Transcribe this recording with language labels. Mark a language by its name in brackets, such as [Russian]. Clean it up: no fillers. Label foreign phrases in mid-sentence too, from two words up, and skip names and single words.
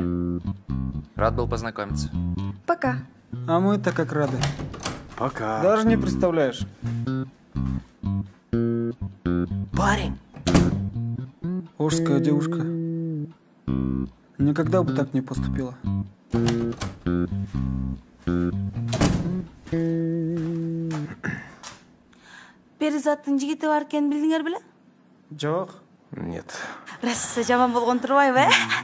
[Russian] Рад был познакомиться. Пока. А мы-то как рады. Пока. Даже не представляешь. Парень? Ожская девушка. Никогда бы так не поступила. [Kyrgyz] Перизаттын жигити бар экенин билдиңер беле? Жок. [Russian] Нет. [Kyrgyz] Раса жаман болгон турбайбы, э?